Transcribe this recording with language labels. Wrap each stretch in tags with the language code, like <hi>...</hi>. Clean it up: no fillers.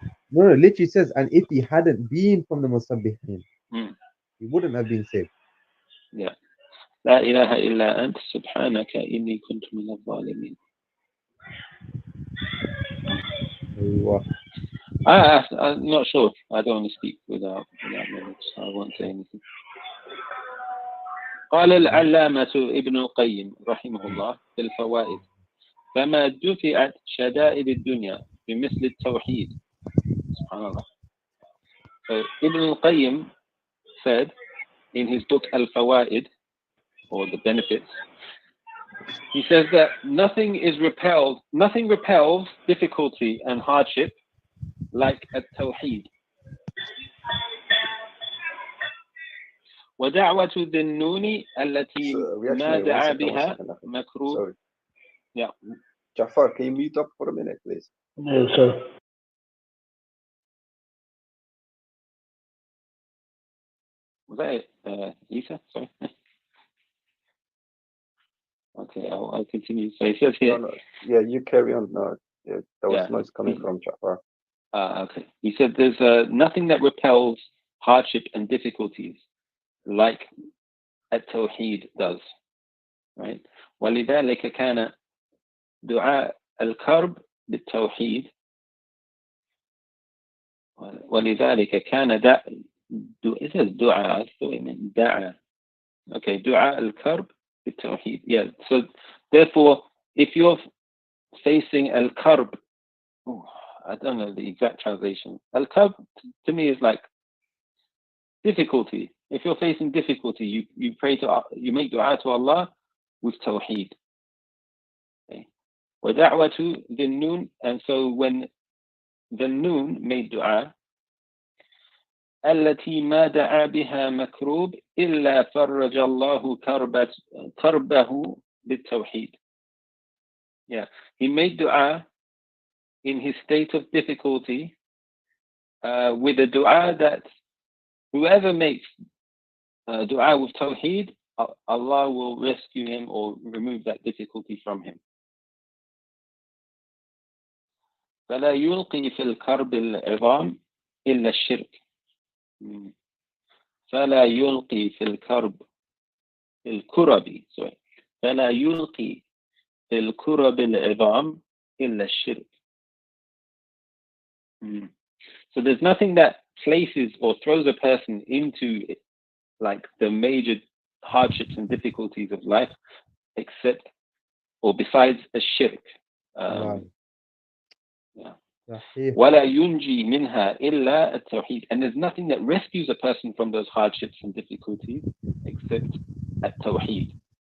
<en>No, literally says, and if he hadn't been from the Musabbihin, he wouldn't have been saved.</en> <ar>Yeah. La ilaha illa ant subhanaka inni kuntu min al-zalimin.</ar> <en>I'm not sure. I don't want to speak without knowledge. I won't say anything.</en> <ar>قال العلامة ابن القيم رحمه الله في الفوائد فما دفعت شدائد الدنيا بمثل التوحيد. سبحان الله.</ar> <en>So Ibn al-Qayyim said in his book Al-Fawaid, or the benefits, he says that nothing repels difficulty and hardship like at-Tawheed.</en> <ar>ودعوة ذي النون التي ما دعا بها مكروه.</ar> <en>Yeah. Jafar, can you mute up for a minute, please? Yes, sir. Was that Isa? Sorry. Okay, I'll continue. So he says here. No. Yeah, you carry on. No, yeah, there was noise coming from Jafar. Okay. He said there's nothing that repels hardship and difficulties like at-Tawheed does. Right?</en> <ar>ولذلك كان دعاء الكرب بالتوحيد ولذلك كان</ar> <en>it says</en> <ar>دعاء دعاء.</ar> <en>Okay,</en> <ar>دعاء الكرب بالتوحيد.</ar> <en>Yeah. So therefore, if you're facing al-karb, I don't know the exact translation. Al-karb to me is like difficulty. If you're facing difficulty, you pray you make dua to Allah with tawheed. Okay.</en> <ar>وَدَعْوَةُ ذِي النُّونِ,</ar> <en>and so when the noon made dua,</en> <ar>التي ما دعا بها مكروب إلا فرج الله كربه بالتوحيد.</ar> <en>Yeah, he made dua in his state of difficulty with a dua that whoever makes dua with tawheed, Allah will rescue him or remove that difficulty from him.</en> <ar>فلا يلقي في الكرب العظام إلا الشرك. فلا يلقي في الكرب الكرب</ar> <en>sorry</en> <ar>فلا يلقي في الكرب العظام إلا الشرك.</ar> <en>So there's nothing that places or throws a person into like the major hardships and difficulties of life except or besides a shirk.</en> <ar>ولا ينجي منها إلا التوحيد.</ar> <en>And there's nothing that rescues a person from those hardships and difficulties except التوحيد.</en>